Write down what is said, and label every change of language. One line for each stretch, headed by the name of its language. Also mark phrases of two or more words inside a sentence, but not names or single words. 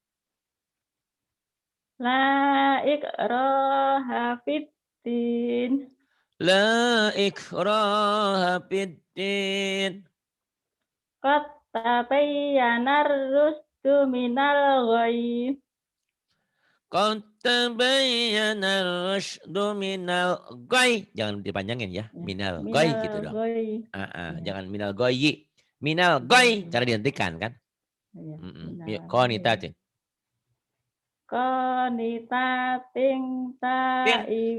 Arabic: لا إكراه في الدين. لا إكراه في الدين. قد تبين الرشد من الغي. قد تبين الرشد من الغي.
Indonesian: Jangan dipanjangin ya.
Arabic: من الغي
Indonesian: gitu
Arabic: Minal
Indonesian: dong.
Arabic: ghayy. Ya.
Indonesian: Jangan
Arabic: من الغي. من الغي.
Indonesian: Cara dihentikan kan. Ya, Yuk,
Arabic: minal qanitatin. qanitatin Tin, taib.